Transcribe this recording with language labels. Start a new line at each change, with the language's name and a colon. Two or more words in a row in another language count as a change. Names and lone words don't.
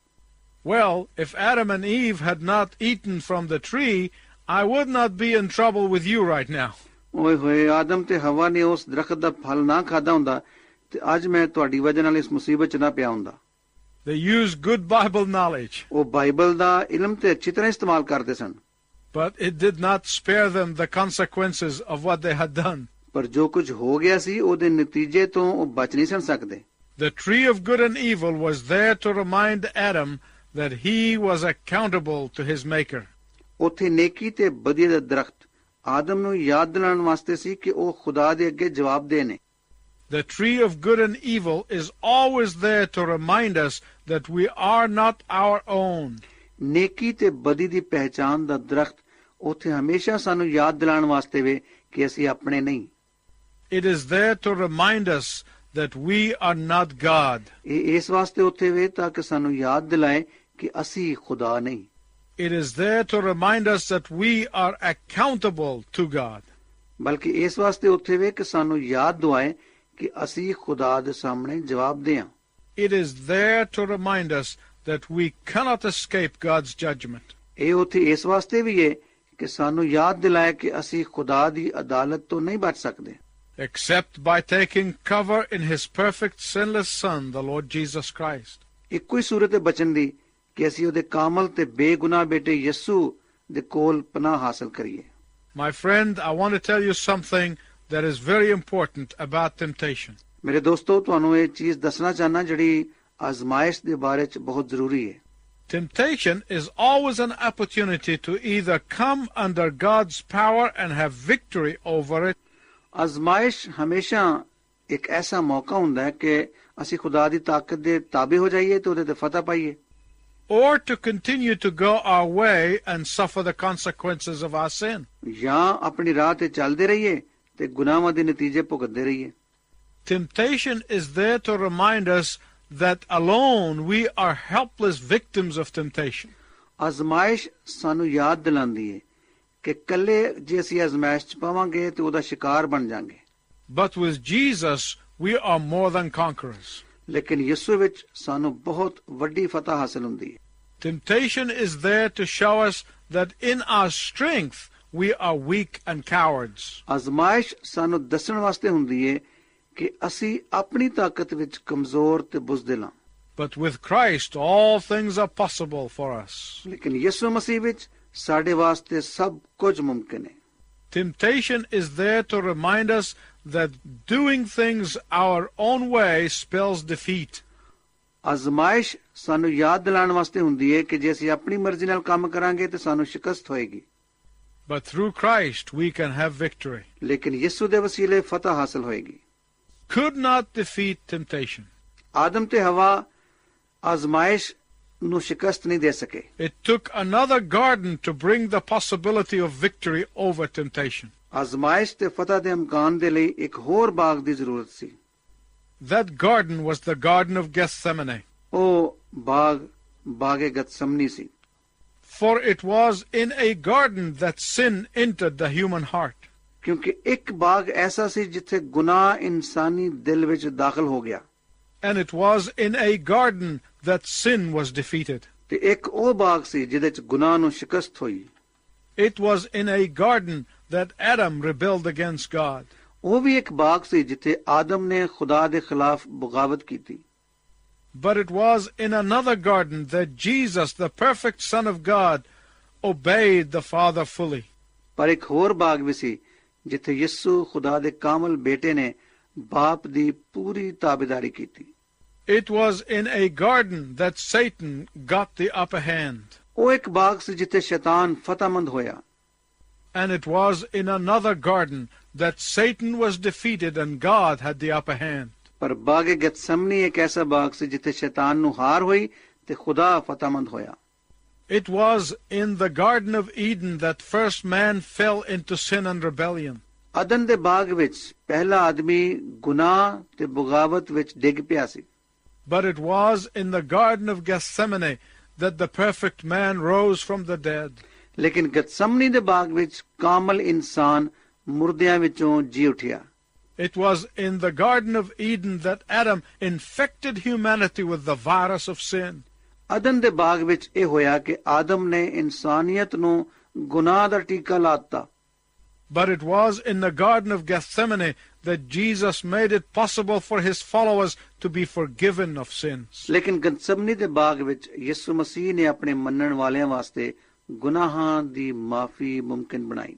English: Well, if Adam and Eve had not eaten from the tree, I would not be in trouble with you right now.
Punjabi: ਓਏ ਹੋਏ, ਆਦਮ ਤੇ ਹਵਾ ਨੇ ਉਸ ਦਰਖਤ ਦਾ ਫਲ ਨਾ ਖਾਦਾ ਹੁੰਦਾ ਤੇ ਅੱਜ ਮੈਂ ਤੁਹਾਡੀ ਵਜ੍ਹਾ ਨਾਲ ਇਸ ਮੁਸੀਬਤ 'ਚ ਨਾ ਪਿਆ ਹੁੰਦਾ।
English: They used good Bible knowledge,
Punjabi: ਉਹ ਬਾਈਬਲ ਦਾ ਇਲਮ ਤੇ ਅੱਛੀ ਤਰ੍ਹਾਂ ਇਸਤੇਮਾਲ ਕਰਦੇ ਸਨ,
English: but it did not spare them the consequences of what they had done.
Punjabi: ਪਰ ਜੋ ਕੁਝ ਹੋ ਗਿਆ ਸੀ ਉਹਦੇ ਨਤੀਜੇ ਤੋਂ ਉਹ ਬਚ ਨਹੀਂ ਸਨ ਸਕਦੇ।
English: The tree of good and evil was there to remind Adam that he was accountable to his Maker.
Punjabi: ਉੱਥੇ ਨੇਕੀ ਤੇ ਬਦੀ ਦਾ ਦਰਖਤ ਆਦਮ ਨੂੰ ਯਾਦ ਦਿਲਾਉਣ ਵਾਸਤੇ ਸੀ ਕਿ ਉਹ ਖੁਦਾ ਦੇ ਅੱਗੇ ਜਵਾਬਦੇਹ ਨੇ।
English: The tree of good and evil is always there to remind us that we are not our own.
Punjabi: ਨੇਕੀ ਤੇ ਬਦੀ ਦੀ ਪਹਿਚਾਨ ਦਾ ਦਰਖਤ ਉੱਥੇ ਹਮੇਸ਼ਾ ਸਾਨੂੰ ਯਾਦ ਦਿਲਾਉਣ ਵਾਸਤੇ ਵੇ ਕਿ ਅਸੀਂ ਆਪਣੇ ਨਹੀਂ।
English: It is there to remind us that we are not God.
Punjabi: ਇਹ ਇਸ ਵਾਸਤੇ ਉੱਥੇ ਵੇ ਤਾਂ ਕਿ ਸਾਨੂੰ ਯਾਦ ਦਿਲਾਏ ਕਿ ਅਸੀਂ ਖੁਦਾ ਨਹੀਂ।
English: It is there to remind us that we are accountable to God.
Punjabi: ਬਲਕਿ ਇਸ ਵਾਸਤੇ ਉੱਥੇ ਵੇ ਕਿ ਸਾਨੂੰ ਯਾਦ ਦਿਵਾਏ ਕਿ ਅਸੀਂ ਖੁਦਾ ਦੇ ਸਾਹਮਣੇ ਜਵਾਬਦੇਹ ਹਾਂ।
English: It is there to remind us that we cannot escape God's judgment.
Punjabi: ਇਹ ਉੱਥੇ ਇਸ ਵਾਸਤੇ ਵੀ ਹੈ ਕਿ ਸਾਨੂੰ ਯਾਦ ਦਿਲਾਏ ਕਿ ਅਸੀਂ ਖੁਦਾ ਦੀ ਅਦਾਲਤ ਤੋਂ ਨਹੀਂ ਬਚ ਸਕਦੇ,
English: except by taking cover in his perfect sinless Son, the Lord Jesus Christ.
Punjabi: ਇੱਕੋ ਹੀ ਸੂਰਤ ਹੈ ਬਚਨ ਦੀ ਕਿ ਅਸੀਂ ਉਹਦੇ ਕਾਮਲ ਤੇ ਬੇਗੁਨਾਹ ਬੇਟੇ ਯਿਸੂ ਦੇ ਕੋਲ ਪਨਾਹ ਹਾਸਲ ਕਰੀਏ।
English: My friend, I want to tell you something that is very important about temptation.
Punjabi: ਮੇਰੇ ਦੋਸਤੋ, ਤੁਹਾਨੂੰ ਇਹ ਚੀਜ਼ ਦੱਸਣਾ ਚਾਹਨਾ ਜਿਹੜੀ ਆਜ਼ਮਾਇਸ਼ ਦੇ ਬਾਰੇ ਚ ਬਹੁਤ ਜ਼ਰੂਰੀ ਹੈ।
English: Temptation is always an opportunity to either come under God's power and have victory over it,
Punjabi: ਆਜ਼ਮਾਇਸ਼ ਹਮੇਸ਼ਾ ਇੱਕ ਐਸਾ ਮੌਕਾ ਹੁੰਦਾ ਹੈ ਕਿ ਅਸੀਂ ਖੁਦਾ ਦੀ ਤਾਕਤ ਦੇ ਤਾਬੇ ਹੋ ਜਾਈਏ ਤੇ ਉਹਦੇ ਤੇ ਫਤਹ ਪਾਈਏ,
English: or to continue to go our way and suffer the consequences of our sin.
Punjabi: ਜਾਂ ਆਪਣੀ ਰਾਹ ਤੇ ਚੱਲਦੇ ਰਹੀਏ ਤੇ ਗੁਨਾਹਾਂ ਦੇ ਨਤੀਜੇ ਭੁਗਤਦੇ ਰਹੀਏ।
English: Temptation is there to remind us that alone we are helpless victims of temptation.
Punjabi: ਆਜ਼ਮਾਇਸ਼ ਸਾਨੂੰ ਯਾਦ ਦਿਲਾਉਂਦੀ ਹੈ ਕਿ ਇਕੱਲੇ ਜੇ ਅਸੀਂ ਆਜ਼ਮਾਇਸ਼ ਚ ਪਾਵਾਂਗੇ ਤੇ ਉਹਦਾ ਸ਼ਿਕਾਰ ਬਣ ਜਾਵਾਂਗੇ,
English: But with Jesus, we are more than conquerors.
Punjabi: ਲੇਕਿਨ ਯਿਸੂ ਵਿੱਚ ਸਾਨੂੰ ਬਹੁਤ ਵੱਡੀ ਫਤਹ ਹਾਸਲ ਹੁੰਦੀ ਹੈ।
English: Temptation is there to show us that in our strength we are weak and cowards.
Punjabi: ਆਜ਼ਮਾਇਸ਼ ਸਾਨੂੰ ਦੱਸਣ ਵਾਸਤੇ ਹੁੰਦੀ ਹੈ ਕਿ ਅਸੀਂ ਆਪਣੀ ਤਾਕਤ ਵਿੱਚ ਕਮਜ਼ੋਰ ਤੇ ਬੁਜ਼ਦਿਲ ਹਾਂ,
English: But with Christ, all things are possible for us.
Punjabi: ਲੇਕਿਨ ਯਿਸੂ ਮਸੀਹ ਵਿੱਚ ਸਾਡੇ ਵਾਸਤੇ ਸਭ ਕੁਝ ਮੁਮਕਿਨ ਹੈ।
English: Temptation is there to remind us that doing things our own way spells defeat.
Punjabi: ਆਜ਼ਮਾਇਸ਼ ਸਾਨੂੰ ਯਾਦ ਦਿਲਾਉਣ ਵਾਸਤੇ ਹੁੰਦੀ ਹੈ ਕਿ ਜੇ ਅਸੀਂ ਆਪਣੀ ਮਰਜ਼ੀ ਨਾਲ ਕੰਮ ਕਰਾਂਗੇ ਤੇ ਸਾਨੂੰ ਸ਼ਿਕਸਤ ਹੋਏਗੀ,
English: But through Christ we can have victory.
Punjabi: ਲੇਕਿਨ ਯਿਸੂ ਦੇ ਵਸੀਲੇ ਫਤਹ ਹਾਸਲ ਹੋਏਗੀ।
English: Could not defeat temptation.
Punjabi: ਆਦਮ ਤੇ ਹਵਾ ਆਜ਼ਮਾਇਸ਼ ਨੂੰ ਸ਼ਿਕਸਤ ਨਹੀਂ ਦੇ ਸਕੇ।
English: It took another garden to bring the possibility of victory over temptation.
Punjabi: ਆਜ਼ਮਾਇਸ਼ ਤੇ ਫਤਹ ਦੇ ਇਮਕਾਨ ਦੇ ਲਈ ਇੱਕ ਹੋਰ ਬਾਗ ਦੀ ਜ਼ਰੂਰਤ ਸੀ।
English: That garden was the Garden of Gethsemane.
Punjabi: ਉਹ ਬਾਗ ਗਤਸਮਨੀ ਸੀ।
English: For it was in a garden that sin entered the human heart.
Punjabi: ਕਿਉਂਕਿ ਇੱਕ ਬਾਗ ਐਸਾ ਸੀ ਜਿੱਥੇ ਗੁਨਾਹ ਇਨਸਾਨੀ ਦਿਲ ਵਿੱਚ ਦਾਖਲ ਹੋ ਗਿਆ,
English: And it was in a garden that sin was defeated.
Punjabi: ਤੇ ਇੱਕ ਉਹ ਬਾਗ ਸੀ ਜਿਹਦੇ ਚ ਗੁਨਾਹ ਨੂੰ ਸ਼ਿਕਸਤ ਹੋਈ।
English: It was in a garden that Adam rebelled against God.
Punjabi: ਉਹ ਵੀ ਇੱਕ ਬਾਗ ਸੀ ਜਿੱਥੇ ਆਦਮ ਨੇ ਖੁਦਾ ਦੇ ਖਿਲਾਫ ਬਗਾਵਤ ਕੀਤੀ।
English: But it was in another garden that Jesus, the perfect Son of God, obeyed the Father fully.
Punjabi: ਪਰ ਇੱਕ ਹੋਰ ਬਾਗ ਵੀ ਸੀ ਜਿੱਥੇ ਯਿਸੂ ਖੁਦਾ ਦੇ ਕਾਮਲ ਬੇਟੇ ਨੇ ਬਾਪ ਦੀ ਪੂਰੀ ਤਾਬੇਦਾਰੀ ਕੀਤੀ।
English: It was in a garden that Satan got the upper hand.
Punjabi: ਉਹ ਇੱਕ ਬਾਗ ਸੀ ਜਿੱਥੇ ਸ਼ੈਤਾਨ ਫਤਹਮੰਦ ਹੋਇਆ।
English: And it was in another garden that Satan was defeated and God had the upper hand.
Punjabi: ਪਰ ਬਾਗ ਗਤਸਮਨੀ ਇੱਕ ਐਸਾ ਬਾਗ ਸੀ ਜਿੱਥੇ ਸ਼ੈਤਾਨ ਨੂੰ ਹਾਰ ਹੋਈ ਤੇ ਖੁਦਾ ਫਤਹਮੰਦ ਹੋਇਆ।
English: It was in the Garden of Eden that first man fell into sin and rebellion.
Punjabi: ਅਦਨ ਦੇ ਬਾਗ ਵਿੱਚ ਪਹਿਲਾ ਆਦਮੀ ਗੁਨਾਹ ਤੇ ਬਗਾਵਤ ਵਿੱਚ ਡਿੱਗ ਪਿਆ ਸੀ।
English: But it was in the Garden of Gethsemane that the perfect man rose from the dead.
Punjabi: ਲੇਕਿਨ ਗਤਸਮਨੀ ਦੇ ਬਾਗ ਵਿੱਚ ਕਾਮਲ ਇਨਸਾਨ ਮੁਰਦਿਆਂ ਵਿੱਚੋਂ ਜੀ ਉੱਠਿਆ।
English: It was in the Garden of Eden that Adam infected humanity with the virus of sin.
Punjabi: ਅਦਨ ਦੇ ਬਾਗ ਵਿੱਚ ਇਹ ਹੋਇਆ ਕਿ ਆਦਮ ਨੇ ਇਨਸਾਨੀਅਤ ਨੂੰ ਗੁਨਾਹ ਦਾ ਟੀਕਾ ਲਾਤਾ।
English: But it was in the Garden of Gethsemane that Jesus made it possible for his followers to be forgiven of sins.
Punjabi: ਲੇਕਿਨ ਗਤਸਮਨੀ ਦੇ ਬਾਗ ਵਿੱਚ ਯਿਸੂ ਮਸੀਹ ਨੇ ਆਪਣੇ ਮੰਨਣ ਵਾਲਿਆਂ ਵਾਸਤੇ ਗੁਨਾਹਾਂ ਦੀ ਮਾਫੀ ਮੁਮਕਿਨ ਬਣਾਈ।